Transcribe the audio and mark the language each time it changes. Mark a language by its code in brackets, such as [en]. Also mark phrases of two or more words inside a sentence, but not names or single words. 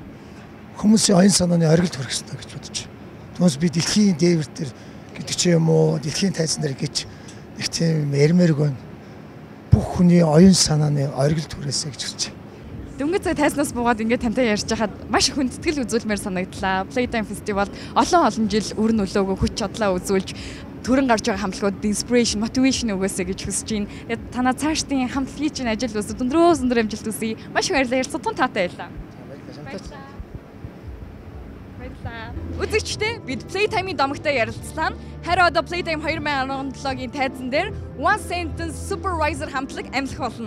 [mn] Хүмүүсийн оюун санааны оргилд хүрэх ёстой гэж бодож байна. Түүнээс би дэлхийн дээвэр дээр гэдэг ч юм уу дэлхийн тайзан дээр гэж их тийм ярмээргүй бүх хүний оюун санааны оргилд хүрээсэй гэж хэлж байна. Дөнгөж цаг тайснаас буугаад ингээд тантай ярьж байхад маш их хүндэтгэл үзүүлмээр санагдлаа. Playtime фестивал олон жил үр нөлөөгөө хүч чадлаа үзүүлж төрөн гарч байгаа хамтлагуудад [en] inspiration, motivation [mn] өгөөсэй гэж хүсэж байна. Тэгээд танаа цаашдын хамтлагийн чинь ажил үсэ өндөр амжилт үсэе. Маш их баярлалаа. Ярилцсан таатай байлаа. Баярлалаа. Үзэгчдээ бид Playtime-ийн домогтой ярилцлаа. Харин одоо Playtime 2017-гийн тайзан дээр [en] One Sentence Supervisor [mn] хамтлаг амлах болно.